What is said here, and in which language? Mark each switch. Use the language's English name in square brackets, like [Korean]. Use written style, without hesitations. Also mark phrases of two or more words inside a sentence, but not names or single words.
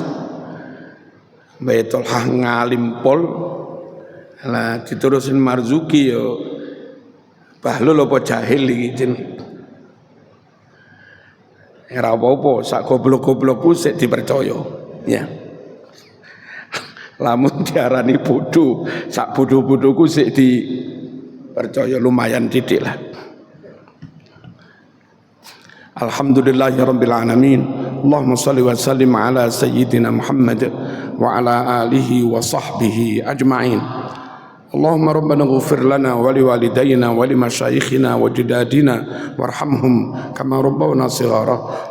[Javanese] Mbah Tolha ngalim pol lah diterusin Marzuki yo bahlul apa jahil iki jeneng. Ora apa-apa sak goblok-goblokku sik dipercaya ya. Lamun diarani bodoh sak bodoh-bodohku sik dipercaya lumayan didik lah. [Arabic] الحمد لله رب العالمين. اللهم صل وسلم على سيدنا محمد وعلى آله وصحبه أجمعين. اللهم ربنا اغفر لنا ولوالدينا ولمشايخنا ولجداتنا وارحمهم كما ربونا صغارا.